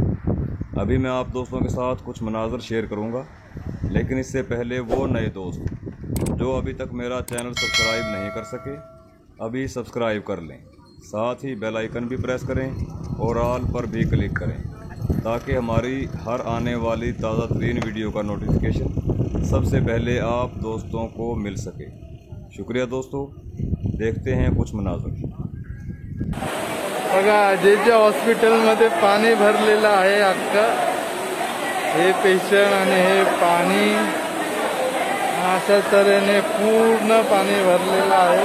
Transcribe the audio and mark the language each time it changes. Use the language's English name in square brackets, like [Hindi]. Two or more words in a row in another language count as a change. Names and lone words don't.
[Urdu] ابھی میں آپ دوستوں کے ساتھ کچھ مناظر شیئر کروں گا، لیکن اس سے پہلے وہ نئے دوست جو ابھی تک میرا چینل سبسکرائب نہیں کر سکے، ابھی سبسکرائب کر لیں، ساتھ ہی بیل آئیکن بھی پریس کریں اور آل پر بھی کلک کریں تاکہ ہماری ہر آنے والی تازہ ترین ویڈیو کا نوٹیفیکیشن سب سے پہلے آپ دوستوں کو مل سکے۔ شکریہ دوستو، دیکھتے ہیں کچھ مناظر۔ [Marathi] बघा जेच्या हॉस्पिटलमध्ये पाणी भरलेलं आहे अख्खा। हे पेशंट आणि हे पाणी अशा तऱ्हेने पूर्ण पाणी भरलेलं आहे।